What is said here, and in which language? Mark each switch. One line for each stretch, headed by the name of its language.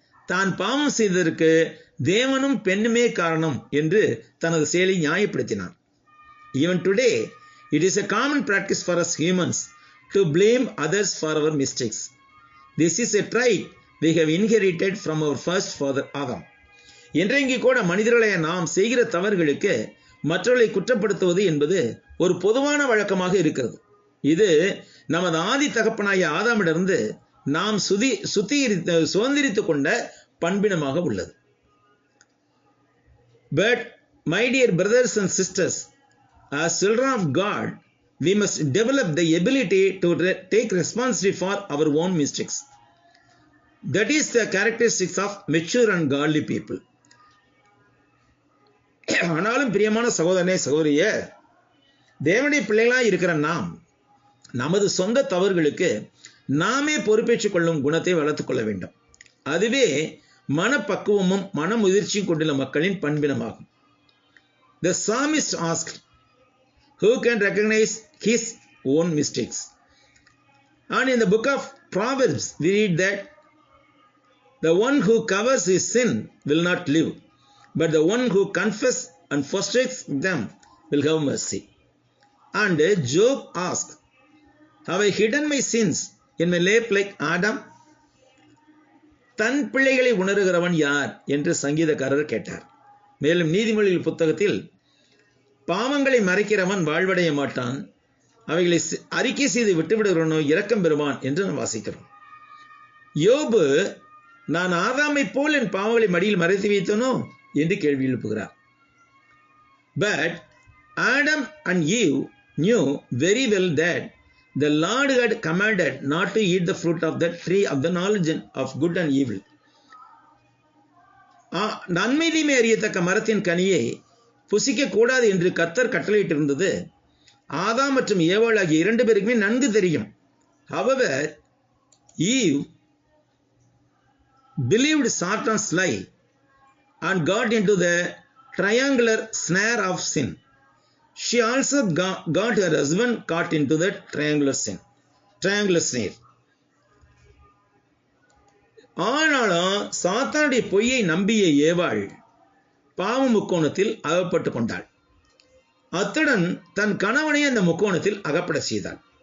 Tamil: தான் பாவம் செய்ததற்கு தேவனும் பெண்ணுமே காரணம் என்று தனது செயலை நியாயப்படுத்தினான்.
English: Even today, it is a common practice for us humans to blame others for our mistakes. This is a trait we have inherited from our first father Adam.
Tamil: இன்றைக்கு கூட மனிதர்களை நாம் செய்கிற தவறுகளுக்கு மற்றவர்களை குற்றப்படுத்துவது என்பது ஒரு பொதுவான வழக்கமாக இருக்கிறது. இது நமது ஆதி தகப்பனாகிய ஆதாமிடமிருந்து நாம் சுதந்திரித்துக் கொண்ட பண்பினமாக உள்ளது.
English: But My dear brothers and sisters, as children of God, we must develop the ability to take responsibility for our own mistakes. That is the characteristics of mature and godly people.
Tamil: ஆனாலும் பிரியமான சகோதரனே சகோதரியே, தேவனுடைய பிள்ளைகளாய் இருக்கிற நாம் நமது சொந்த தவறுகளுக்கு நாமே பொறுப்பேற்றுக் கொள்ளும் குணத்தை வளர்த்துக் கொள்ள வேண்டும். அதுவே மனப்பக்குவமும் மனமுதிர்ச்சியும் கொண்டுள்ள மக்களின் பண்பினமாகும்.
English: The psalmist asked, who can recognize his own mistakes? And in the book of Proverbs, we read that the one who covers his sin will not live, but the one who confesses and forsakes them will have mercy. And Job asked, have I hidden my sins in my lap like Adam?
Tamil: தன் பிள்ளைகளை உணர்கிறவன் யார் என்று சங்கீதக்காரர் கேட்டார். மேலும் நீதிமொழிகள் புத்தகத்தில் பாவங்களை மறைக்கிறவன் வாழ்வடைய மாட்டான், அவைகளை அறிக்கை செய்து விட்டுவிடுகிறவனோ இரக்கம் பெறுவான் என்று நாம் வாசிக்கிறோம். யோபு, நான் ஆதாமை போல் என் பாவங்களை மடியில் மறைத்து வைத்தனோ என்று கேள்வி எழுப்புகிறார்.
English: But Adam and Eve knew very well that the Lord had commanded not to eat the fruit of the tree of the knowledge of good and evil.
Tamil: நன்மை தீமை அறியத்தக்க மரத்தின் கனியை புசிக்க கூடாது என்று கர்த்தர் கட்டளையிட்டிருந்தது ஆதாம் மற்றும் ஏவாள் ஆகிய இரண்டு பேருக்குமே நன்கு தெரியும்.
English: However, Eve believed Satan's lie and got into the triangular snare of sin. She also got her husband caught into that triangular snare.
Tamil: ஆனாலும் சாத்தானுடைய பொய்யை நம்பிய ஏவாள் பாவ முக்கோணத்தில் அகப்பட்டு கொண்டாள். அத்துடன் தன் கணவனை அந்த முக்கோணத்தில் அகப்பட செய்தாள்.